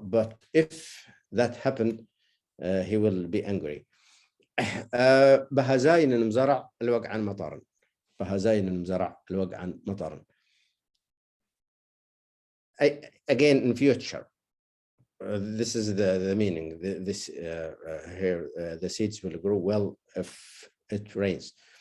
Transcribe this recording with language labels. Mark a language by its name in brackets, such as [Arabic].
[English] But if that happened, he will be angry. [Arabic] بهزاين المزرع الوقعا مطرا. بهزاين المزرع الوقعا مطرا. [English] Again, in future, this is the meaning. Here, the seeds will grow well if it rains.